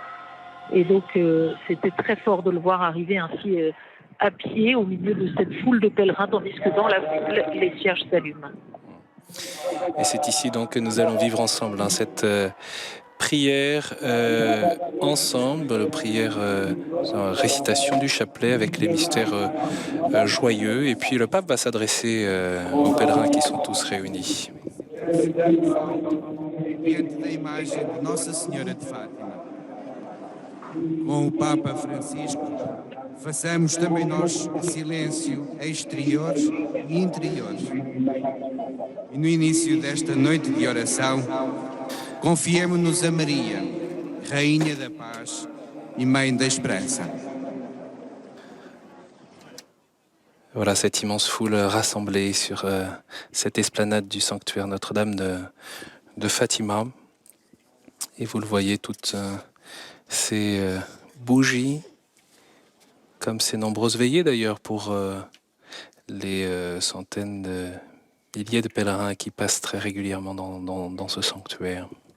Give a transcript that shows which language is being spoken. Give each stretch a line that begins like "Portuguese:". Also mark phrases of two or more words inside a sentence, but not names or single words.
French: Et donc c'était très fort de le voir arriver ainsi à pied au milieu de cette foule de pèlerins, tandis que dans la foule, les cierges s'allument. Et c'est ici donc que nous allons vivre ensemble cette prière ensemble, prière, récitation du chapelet avec les mystères joyeux. Et puis le pape va s'adresser aux pèlerins qui sont tous réunis.
Portuguese: Diante da imagem de Nossa Senhora de Fátima, com o Papa Francisco, façamos também nós silêncio exterior e interior. E no início desta noite de oração, confiemo-nos a Maria, Rainha da Paz e Mãe da Esperança.
French: Voilà cette immense foule rassemblée sur cette esplanade du sanctuaire Notre-Dame de Fatima. Et vous le voyez, toutes ces bougies, comme ces nombreuses veillées d'ailleurs pour les centaines de milliers de pèlerins qui passent très régulièrement dans ce sanctuaire.